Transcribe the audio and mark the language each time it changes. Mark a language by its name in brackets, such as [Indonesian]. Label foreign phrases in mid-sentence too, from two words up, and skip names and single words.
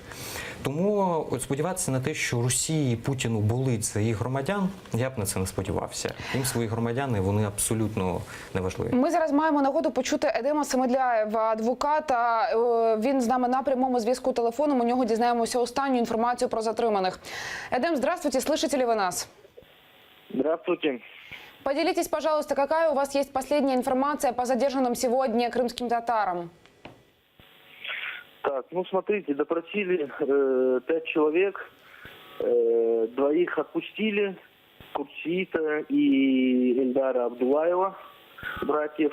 [Ukrainian] Тому сподіватися на те, що Росії, Путіну болить за їх громадян, я б на це не сподівався. Їм свої громадяни, вони абсолютно неважливі. Ми зараз маємо нагоду почути Едема Семедляєва, адвоката. Він з нами на прямому зв'язку телефоном. У нього дізнаємося останню інформацію про затриманих. [Russian] Едем, здравствуйте, слышите ли вы нас? Здравствуйте. Поделитесь, пожалуйста, какая у вас есть последняя информация по задержанным сегодня крымским татарам? Так, смотрите, допросили 5 человек, 2 отпустили, Курсита и Эльдара Абдулаева, братьев.